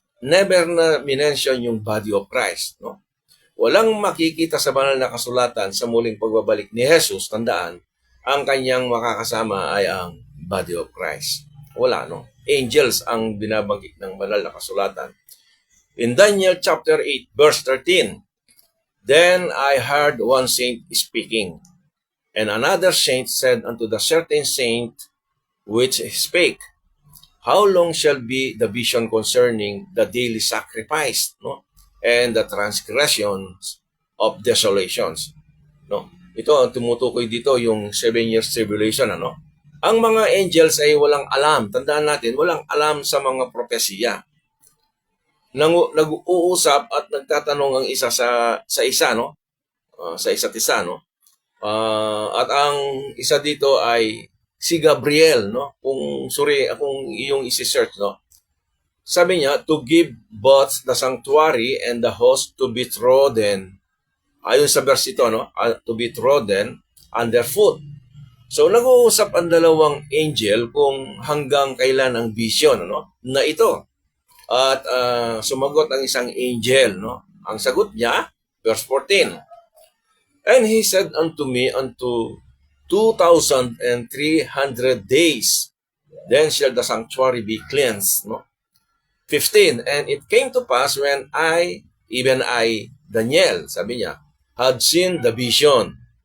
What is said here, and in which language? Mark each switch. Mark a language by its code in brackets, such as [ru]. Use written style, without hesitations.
[tl] Never na minention yung body of Christ, no? Walang makikita sa banal na kasulatan sa muling pagbabalik ni Jesus, tandaan, ang kanyang makakasama ay ang body of Christ. Wala, no? Angels ang binabanggit ng banal na kasulatan. [en] In Daniel chapter 8, verse 13, Then I heard one saint speaking, and another saint said unto the certain saint which spake, How long shall be the vision concerning the daily sacrifice, no? And the transgressions of desolations, no? [tl] Ito ang tumutukoy dito yung 7 years tribulation, ano? Ang mga angels ay walang alam. Tandaan natin, walang alam sa mga propesiya. Nag-uusap at nagtatanong ang isa sa isa, no? Sa isa't isa, no? At ang isa dito ay si Gabriel, no? Kung iyong isi-search, no? Sabi niya, [en] to give both the sanctuary and the host to be trodden. [tl] Ayon sa verse ito, no? [en] To be trodden underfoot. [tl] So, nag-uusap ang dalawang angel kung hanggang kailan ang vision, no? Na ito. At sumagot ang isang angel, no? Ang sagot niya, verse 14. [en] And he said unto me, unto 2,300 days, then shall the sanctuary be cleansed, no? 15. And it came to pass when even I, Daniel, [tl] sabi niya, [en] had seen the vision.